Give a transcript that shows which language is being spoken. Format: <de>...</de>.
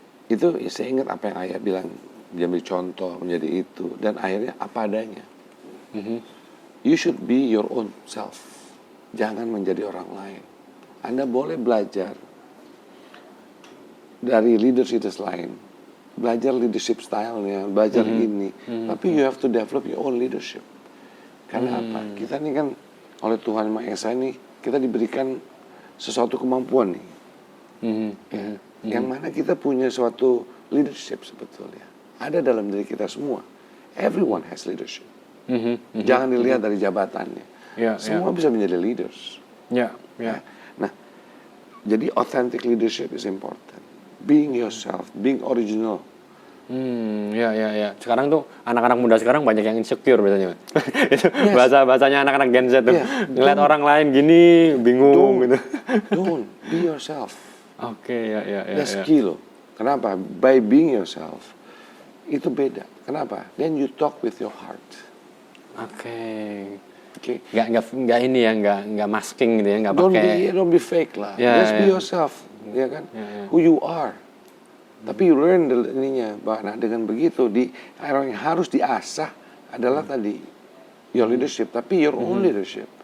<id>Itu saya ingat apa yang ayah bilang, dia ambil contoh menjadi itu dan akhirnya apa adanya.</id> <en>You should be your own self.</en> <id>Jangan menjadi orang lain. Anda boleh belajar dari leaders lain, belajar leadership style-nya, belajar ini, tapi</id> <en>you have to develop your own leadership.</en> <id>Karena apa? Kita ini kan oleh Tuhan Maha Esa ini kita diberikan sesuatu kemampuan nih, yang mana kita punya suatu leadership sebetulnya ada dalam diri kita semua.</id> <en>Everyone has leadership.</en> <id>Jangan dilihat dari jabatannya. Semua bisa menjadi leaders.</id> <en>Nah, jadi authentic leadership is important. Being yourself, being original. Ya.</en> <id>Sekarang tuh anak-anak muda sekarang banyak yang insecure biasanya. Itu bahasanya anak-anak Gen Z tuh. Ngeliat orang lain gini bingung gitu.</id> <en>Don't be yourself. Oke, ya. That's key loh. Kenapa? By being yourself,</en> <id>itu beda. Kenapa?</id> <en>Then you talk with your heart. Oke. Oke.</en> <id>Nggak ini ya, nggak masking gitu ya, nggak pakai.</id> <en>Don't be fake lah. Just be yourself, ya kan? Who you are.</en> <id>Tapi you learn ininya, nah dengan begitu yang harus diasah adalah tadi your leadership, tapi</id> <en>your own leadership.</en>